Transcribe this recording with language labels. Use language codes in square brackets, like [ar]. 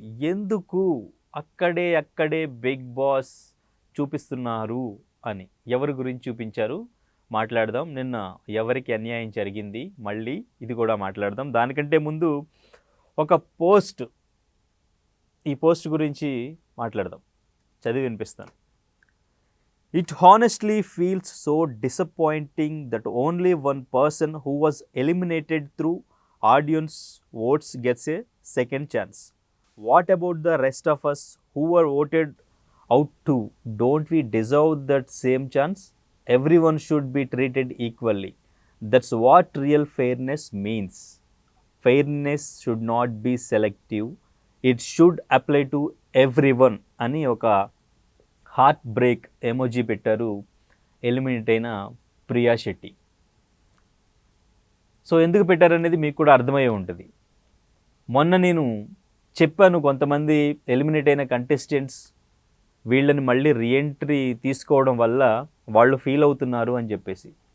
[te] ఎందుకు అక్కడే big boss చూపిస్తున్నారు అని. ఎవరి గురించి చూపించారు మాట్లాడదాం. నిన్న ఎవరికి అన్యాయం జరిగింది మళ్ళీ ఇది కూడా మాట్లాడదాం. దానికంటే ముందు ఒక పోస్ట్, ఈ పోస్ట్ గురించి మాట్లాడదాం. చదివి వినిపిస్తాను. [en] It honestly feels so disappointing that only one person who was eliminated through audience votes gets a second chance. What about the rest of us who were voted out too? Don't we deserve that same chance? Everyone should be treated equally. That's what real fairness means. Fairness should not be selective. It should apply to everyone [te] అని ఒక heart break emoji పెట్టారు eliminate అయిన Priya Shetty. So ఎందుకు పెట్టారనేది మీకు కూడా అర్థమయ్యే ఉంటుంది. మొన్న నేను చెప్పాను, కొంతమంది ఎలిమినేట్ అయిన కంటెస్టెంట్స్ వీళ్ళని మళ్ళీ రీఎంట్రీ తీసుకోవడం వల్ల వాళ్ళు ఫీల్ అవుతున్నారు అని చెప్పేసి.